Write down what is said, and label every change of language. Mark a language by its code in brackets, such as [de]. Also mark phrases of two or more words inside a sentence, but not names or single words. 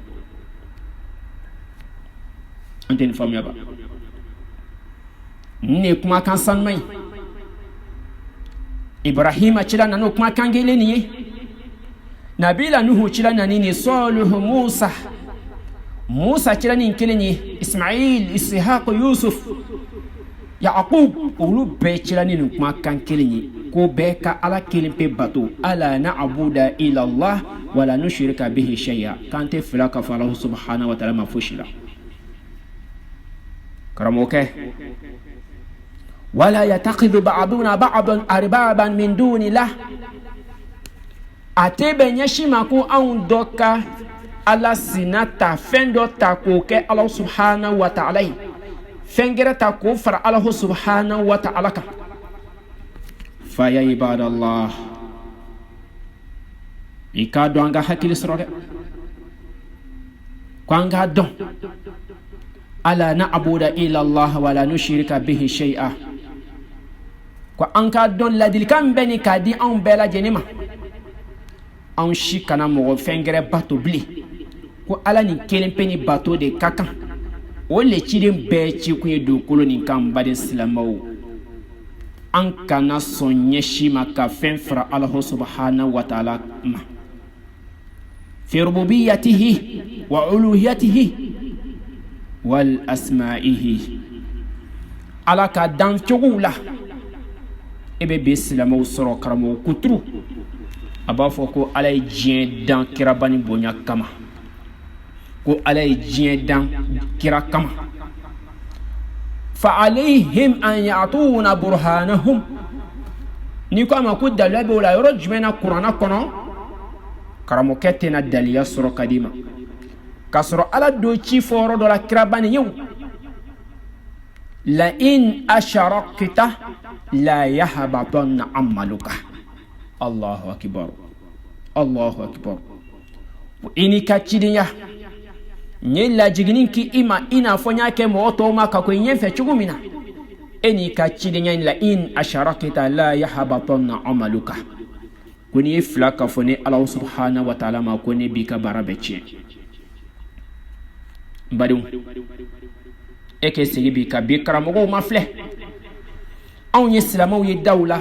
[bm] an tɛ nin faamuya ba nin ye kumakan sanuman ye Ibrahima cila nana o kumakan kelen nin ye Nabila Nuhu cila nani ni Salihu Musa cila nin kelen ye Ismail Ishaq Yusuf Yaqub olu bɛɛ cila nin kumakan kelen ye ko bɛɛ ka ala kelen pe bato [ar] ألا نعبد إلا الله ولا نشرك به شيئا [bm] kan tɛ fila ka fɔ [ar] الله سبحانه وتعالى [bm] ma fosi la karamɔgɔkɛ [ar] ولا يتخذ بعضنا بعضا أربابا من دون الله [bm] a tɛ bɛn ɲɛsin ma ko anw dɔ ka ala sina ta fɛn dɔ ta k'o kɛ [ar] الله سبحانه وتعالى [bm] ye fɛn gɛrɛ ta k'o fara [ar] الله سبحانه وتعالى [bm] kan [ar] فيا عباد الله [bm] i k'a dɔn an ka hakili sɔrɔ dɛ ko an k'a dɔn [ar] ألا نعبد إلا الله ولا نشرك به شيئا [bm] ko an k'a dɔn ladilikan bɛ ni k'a di anw bɛɛ lajɛlen ma anw si kana mɔgɔ fɛn gɛrɛ bato bilen ko ala nin kelen pe ni bato de ka kan o le ciden bɛɛ ci kun ye dugukolo nin kan baden silamɛw an kana sɔn ɲɛsi ma ka fɛn fara [ar] الله سبحانه وتعالى [bm] ma [ar] في ربوبيته وألوهيته والأسمائه [bm] ala ka dan cogow la e bɛ bi silamɛw sɔrɔ karamɔgɔ kuturu a b'a fɔ ko ala ye diɲɛ dan kiraba ni bonya kama ko ala ye diɲɛ dan kira kama [ar] فعليهم أن يأتوا برهانهم [bm] ni ko ma ko dalila bɛ o la yɔrɔ jumɛn na kuranna kɔnɔ karamɔgɔkɛ tɛna daliya sɔrɔ ka di ma k'a sɔrɔ ala do ci fɔ yɔrɔ dɔ la kiraba ni ye [ar] لئن أشركت ليحبطن عملك الله أكبر الله أكبر [bm] ini ka cidenya nye lajiginin ki ima ina fɔ ɲa kɛ mɔgɔ tɔw ma ka ko ɲɛ fɛ cogo min na e ni ka cidenya la [ar] إن أشركت ليحبطن عملك [bm] ko ni ye fila ka fɔ ni [ar] الله سبحانه وتعالى [bm] ma ko ne b'i ka baara bɛɛ tiɲɛ n badenw e k'e sigi bi ka bi karamɔgɔw ma filɛ anw ye silamɛw ye daw la